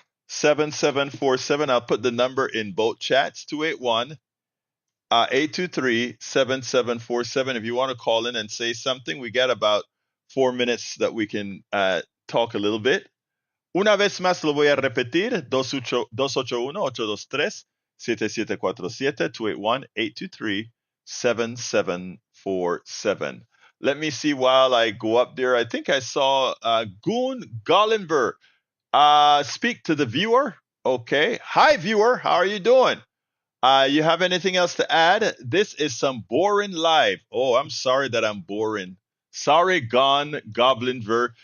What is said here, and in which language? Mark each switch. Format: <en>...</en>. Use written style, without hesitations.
<en>281-823-7747. I'll put the number in both chats. 281-823-7747. If you want to call in and say something, we got about 4 minutes that we can talk a little bit.</en> <es>Una vez más lo voy a repetir, 281-823-7747, 281-823-7747.</es> <en>Let me see while I go up there. I think I saw Goon Gollenberg speak to the viewer. Okay. Hi, viewer. How are you doing? You have anything else to add? This is some boring live. Oh, I'm sorry that I'm boring. Sorry, Goblinver.</en>